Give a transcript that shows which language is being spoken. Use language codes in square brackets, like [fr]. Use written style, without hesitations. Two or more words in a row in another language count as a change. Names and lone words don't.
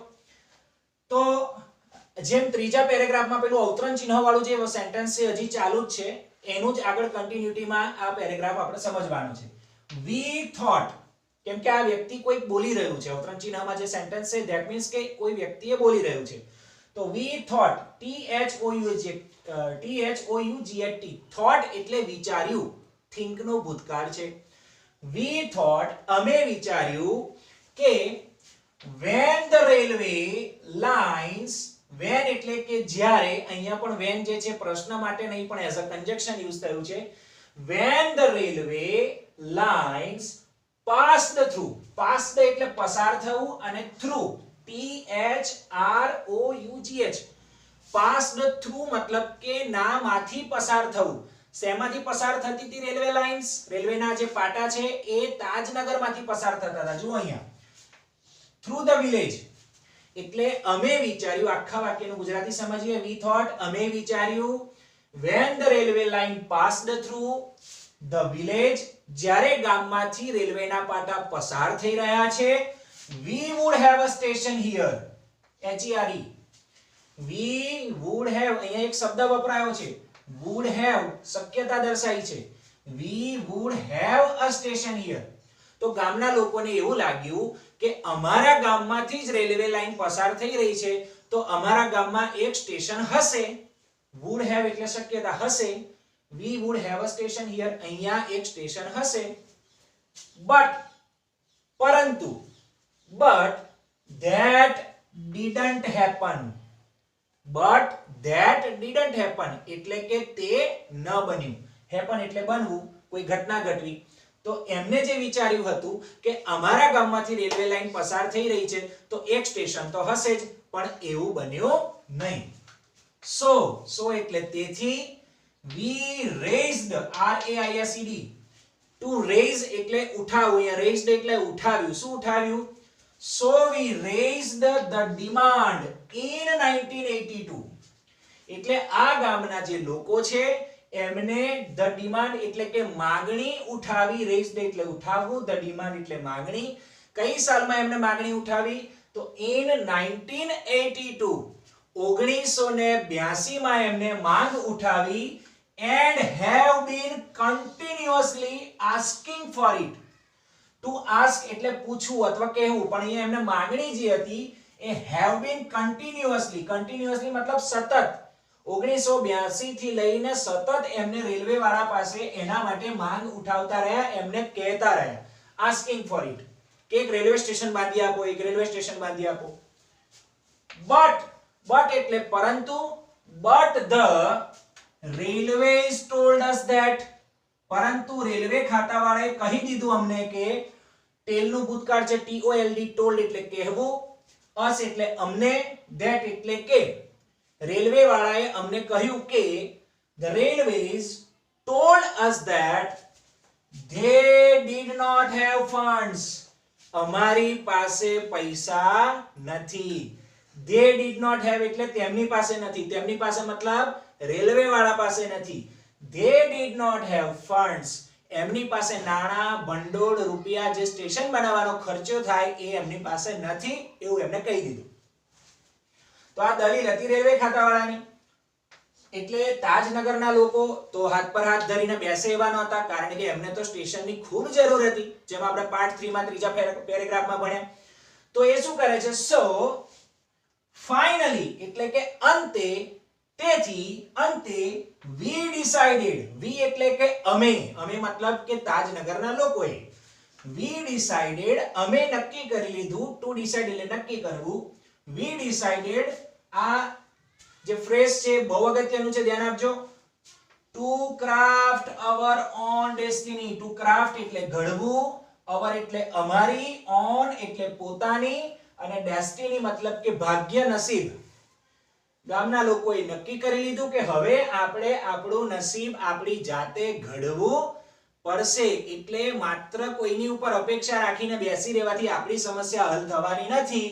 [gu] તો જેમ ત્રીજા પેરેગ્રાફમાં પેલું અવતરણ ચિહ્ન વાળું જે સેન્ટેન્સ છે હજી ચાલુ જ છે, એનું જ આગળ કન્ટિન્યુટીમાં આ પેરેગ્રાફ આપણે સમજવાનો છે. [en] we thought, [gu] કેમ કે આ વ્યક્તિ કોઈ બોલી રહ્યું છે, અવતરણ ચિહ્નમાં જે સેન્ટેન્સ છે [en] that means [gu] કે કોઈ વ્યક્તિએ બોલી રહ્યું છે. તો [en] we thought, THOUGHT, thought [gu] એટલે વિચાર્યું, think નો ભૂતકાળ છે. [en] we thought, [gu] અમે વિચાર્યું કે [en] when the railway lines, when [gu] એટલે કે જ્યારે, અહીંયા પણ when જે છે પ્રશ્ન માટે નહીં પણ [en] as a conjunction use [gu] થયું છે. [en] when the railway lines passed through, passed [gu] એટલે પસાર થવું, અને [en] through THROUGH, passed through [gu] મતલબ કે ના માંથી પસાર થવું. શેમાંથી પસાર થતી હતી રેલવે લાઇન્સ? રેલવેના જે પાટા છે એ તાજનગરમાંથી પસાર થતા હતા. જુઓ અહીંયા [en] through the village [gu] એટલે અમે વિચાર્યું, આખા વાક્યનું ગુજરાતી સમજીએ. [en] we thought, [gu] અમે વિચાર્યું, [en] when the railway line passed through the village, [gu] જ્યારે ગામમાંથી રેલવેના પાટા પસાર થઈ રહ્યા છે, [en] we would have a station here. HERE, we would have, [gu] અહીંયા એક શબ્દ વપરાયો છે [en] would have, [gu] શક્યતા દર્શાઈ છે. [en] we would have a station here. [gu] તો ગામના લોકોને એવું લાગ્યું કે અમારા ગામમાંથી જ રેલવે લાઈન પસાર થઈ રહી છે, તો અમારા ગામમાં એક સ્ટેશન હશે. [en] would have [gu] એટલે શક્યતા, હશે. [en] we would have a station here, [gu] અહીંયા એક સ્ટેશન હશે. [en] પરંતુ but that didn't happen. but that didn't happen [gu] એટલે કે તે ન બન્યું. happen એટલે બનવું, કોઈ ઘટના ઘટવી. તો એમને જે વિચાર્યું હતું કે અમારા ગામમાંથી રેલવે લાઈન પસાર થઈ રહી છે તો એક સ્ટેશન તો હશે જ, પણ એવું બન્યું નહીં. so એટલે તેથી, [en] we raised, RAISED, to raise [gu] એટલે ઉઠાવવું, અહીંયા raised એટલે ઉઠાવ્યું. શું ઉઠાવ્યું? [en] So we raised the demand in 1982. [gu] એટલે આ ગામના જે લોકો છે એમને [en] the demand [gu] એટલે કે માંગણી ઉઠાવી. raised એટલે ઉઠાવવું, [en] the demand [gu] એટલે માંગણી. કઈ સાલમાં એમને માંગણી ઉઠાવી? તો in 1982, 1982 માં એમને માંગ ઉઠાવી, [en] and have been continuously asking for it. to ask [gu] એટલે પૂછવું અથવા કહેવું, પણ અહીંયા એમને માંગણી જે હતી એ [en] have been continuously, continuously [gu] મતલબ સતત, 1982 થી લઈને સતત એમને રેલવે વાળા પાસે એના માટે માંગ ઉઠાવતા રહ્યા, એમને કહેતા રહ્યા, [en] asking for it, [gu] કે એક રેલવે સ્ટેશન બાંધી આપો, એક રેલવે સ્ટેશન બાંધી આપો. but એટલે પરંતુ, [en] but the railways told us that, [gu] પરંતુ રેલવે ખાતાવાળાએ કહી દીધું અમને કે, ટેલનું ભૂતકાળ છે [en] TOLD, told [gu] એટલે કહેવું, us એટલે અમને, that એટલે કે રેલવે વાળાએ અમને કહ્યું કે [en] the railways told us that they did not have funds, [gu] અમારી પાસે પૈસા નથી. [en] they did not have [gu] એટલે તેમની પાસે નથી, તેમની પાસે મતલબ રેલવે વાળા પાસે નથી. [en] they did not have funds, [gu] એમની પાસે નાણાં, ભંડોળ, રૂપિયા, જે સ્ટેશન બનાવવાનો ખર્ચો થાય એ એમની પાસે નથી, એવું એમને કહી દીધું. તો આ દલીલ હતી રેલવે ખાતાવાળાની. એટલે તાજનગરના લોકો તો હાથ પર હાથ ધરીને બેસે એવા નહોતા, કારણ કે એમને તો સ્ટેશનની ખૂબ જરૂર હતી, જેમ આપણે પાર્ટ 3 માં ત્રીજા પેરેગ્રાફમાં ભણ્યા. તો એ શું કરે છે? [en] so finally [gu] એટલે કે અંતે, તેથી અંતે [en] we decided, we [gu] એટલે કે અમે મતલબ કે તાજનગરના લોકોએ, [en] we decided [gu] અમે નક્કી કરી લીધું, [en] to decide [gu] એટલે નક્કી કરવું, [en] we decided [gu] આ જે ફ્રેઝ છે બહુ અગત્યનું છે, ધ્યાન આપજો. [en] to craft our own destiny, to craft [gu] એટલે ઘડવું, our એટલે અમારી, own એટલે પોતાની, અને destiny મતલબ કે ભાગ્ય, નસીબ. ગામના લોકોએ નક્કી કરી લીધું કે હવે આપણે આપણું નસીબ આપણી જાતે ઘડવું પડશે. એટલે માત્ર કોઈની ઉપર અપેક્ષા રાખીને બેસી રહેવાથી આપણી સમસ્યા હલ થવાની નથી.